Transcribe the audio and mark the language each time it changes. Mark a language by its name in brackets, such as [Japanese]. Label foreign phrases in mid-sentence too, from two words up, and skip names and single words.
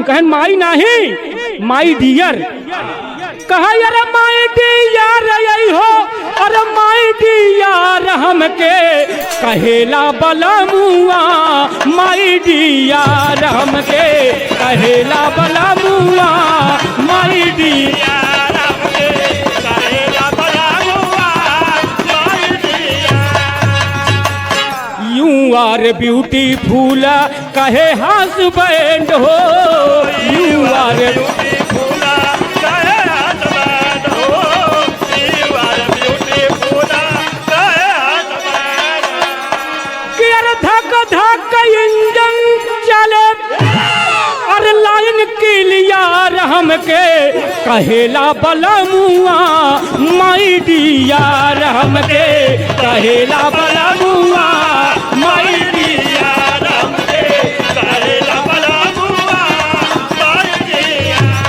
[Bhojpuri] कहन माई नहीं [English] my dear. [Bhojpuri] कहा अरे [English] my dear [Bhojpuri] यही हो, अरे [English] my dear [Bhojpuri] हमके कहेला बला मुआ, [English] my dear [Bhojpuri] हमके कहेला बला मुआ, [English] my dear You are beautiful, [Bhojpuri] कहे हस्बैंड हो, [English] You are beautiful, [Bhojpuri] कहे हस्बैंड हो, [English] You are beautiful, [Bhojpuri] कहे हस्बैंड। कि अरे धक धक इंजन चले और [English] line clear [Bhojpuri] हमके कहेला बला मुआ, [English] my dear [Bhojpuri] हमके कहेला बला मुआ, [English] my dear [Bhojpuri] हमके कहेला बला मुआ, [English] my dear.